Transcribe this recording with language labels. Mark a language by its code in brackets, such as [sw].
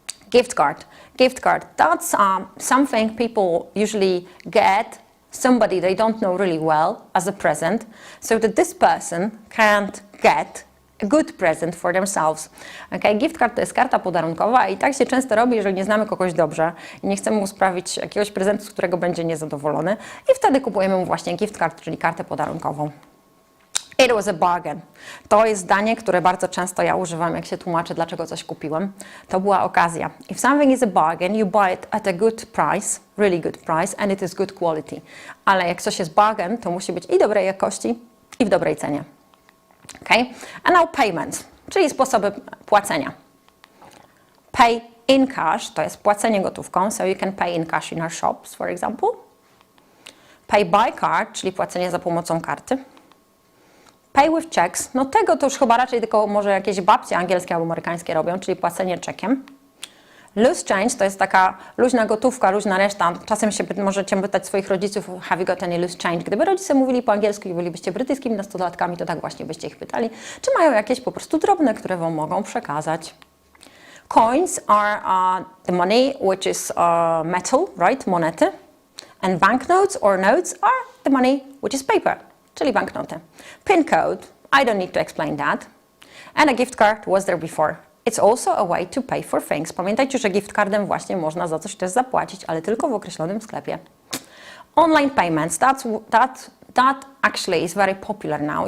[en] Gift card. Gift card, that's something people usually get somebody they don't know really well as a present, so that this person can't get a good present for themselves. Okay? [pl] Gift card to jest karta podarunkowa i tak się często robi, jeżeli nie znamy kogoś dobrze i nie chcemy mu sprawić jakiegoś prezentu, z którego będzie niezadowolony i wtedy kupujemy mu właśnie gift card, czyli kartę podarunkową. [en] It was a bargain. [pl] To jest zdanie, które bardzo często ja używam, jak się tłumaczę, dlaczego coś kupiłem. To była okazja. [en] If something is a bargain, you buy it at a good price, really good price, and it is good quality. [pl] Ale jak coś jest bargain, to musi być i dobrej jakości, i w dobrej cenie. Okay? [en] And now payments, [pl] czyli sposoby płacenia. [en] Pay in cash, [pl] to jest płacenie gotówką, [en] so you can pay in cash in our shops, for example. Pay by card, [pl] czyli płacenie za pomocą karty. [en] Pay with checks, [pl] no tego to już chyba raczej tylko może jakieś babcie angielskie albo amerykańskie robią, czyli płacenie czekiem. Loose change to jest taka luźna gotówka, luźna reszta. Czasem możecie pytać swoich rodziców, [en] have you got any loose change? [pl] Gdyby rodzice mówili po angielsku i bylibyście brytyjskimi nastolatkami, to tak właśnie byście ich pytali, czy mają jakieś po prostu drobne, które wam mogą przekazać. [en] Coins are the money, which is metal, right? Monety. And banknotes or notes are the money, which is paper, [pl] czyli banknoty. [en] PIN code, I don't need to explain that. And a gift card was there before. It's also a way to pay for things. [pl] Pamiętajcie, że gift cardem właśnie można za coś też zapłacić, ale tylko w określonym sklepie. [en] Online payments, that actually is very popular now.